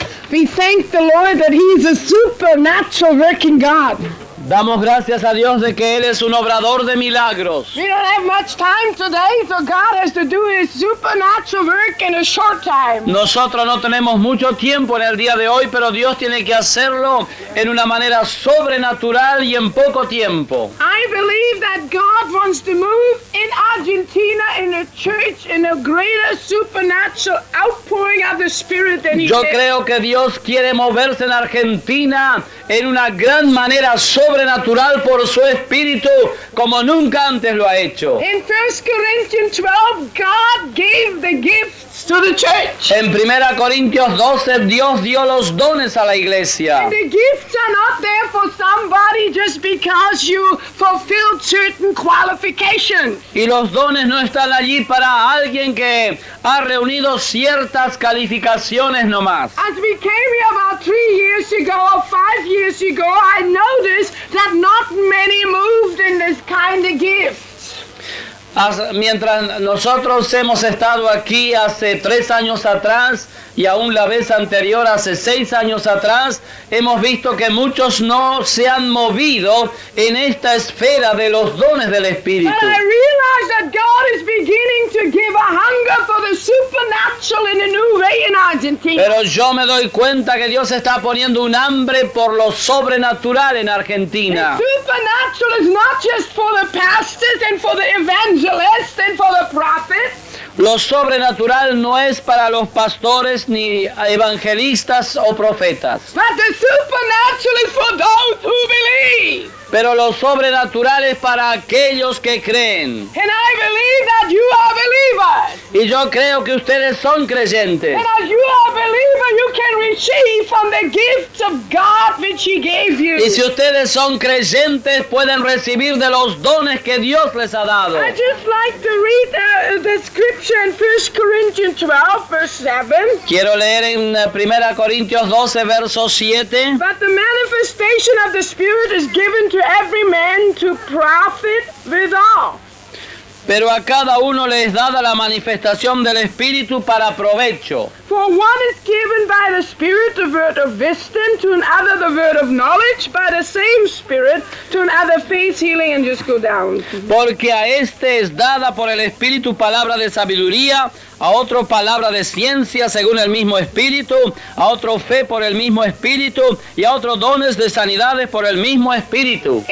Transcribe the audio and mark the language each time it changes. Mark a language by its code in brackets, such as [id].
[en] We thank the Lord that He is a supernatural working God. [es] Damos gracias a Dios de que Él es un obrador de milagros. [en] We don't have much time today, so God has to do His supernatural work in a short time. [es] Nosotros no tenemos mucho tiempo en el día de hoy, pero Dios tiene que hacerlo en una manera sobrenatural y en poco tiempo. [en] I believe that God wants to move in Argentina in a church in a greater supernatural outpouring of the Spirit than He [es] Yo [en] did. [es] creo que Dios quiere moverse en Argentina en una gran manera sobrenatural por su espíritu como nunca antes lo ha hecho. [en] In 1 Corinthians 12, God gave the gifts to the church. [es] En 1 Corintios 12 Dios dio los dones a la iglesia. [en] The gifts are not there for somebody just because you fulfilled certain qualifications. [es] Y los dones no están allí para alguien que ha reunido ciertas calificaciones nomás. [en] As we came here about 3 years ago or 5 years ago, I noticed that not many moved in this kind of gift. [es] Mientras nosotros hemos estado aquí hace 3 años atrás y aún la vez anterior hace 6 años atrás, hemos visto que muchos no se han movido en esta esfera de los dones del Espíritu. [en] But I realize that God is beginning to give a hunger for the supernatural in a new way in Argentina. [es] Pero yo me doy cuenta que Dios está poniendo un hambre por lo sobrenatural en Argentina. [en] Supernatural is not just for the pastors and for the evangelists and for the prophets. [es] Lo sobrenatural no es para los pastores ni evangelistas o profetas. [en] But the supernatural is for those who believe. [es] Pero lo sobrenatural es para aquellos que creen. [en] And I believe that you are believers. [es] Y yo creo que ustedes son creyentes. [en] And as you are a believer, you can receive from the gifts of God which He gave you. [es] Y si ustedes son creyentes, pueden recibir de los dones que Dios les ha dado. [en] I just like to read the scripture in 1 Corinthians 12, verse 7. [es] Quiero leer en 1 Corintios 12, verso 7. [en] But the manifestation of the Spirit is given to every man to profit withal. [es] Pero a cada uno le es dada la manifestación del Espíritu para provecho. [en] For one is given by the Spirit the word of wisdom, to another the word of knowledge, by the same Spirit, to another faith, healing, and just go down. [es] Porque a este es dada por el Espíritu palabra de sabiduría, a otro palabra de ciencia según el mismo Espíritu, a otro fe por el mismo Espíritu, y a otros dones de sanidades por el mismo Espíritu.